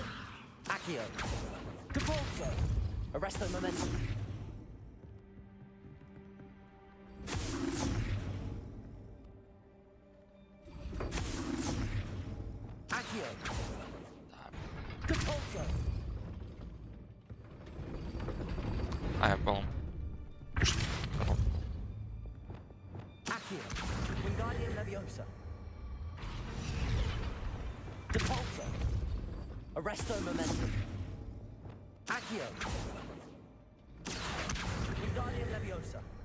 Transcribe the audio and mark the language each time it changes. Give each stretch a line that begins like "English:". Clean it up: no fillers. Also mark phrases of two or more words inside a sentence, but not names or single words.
Latin: Accio. Depulso. Arresto momentum. Accio. Depulso.
Russian: А, я понял.
Latin: Accio. Wingardium Leviosa. Depulso. Arresto momentum. Accio. Wingardium Leviosa.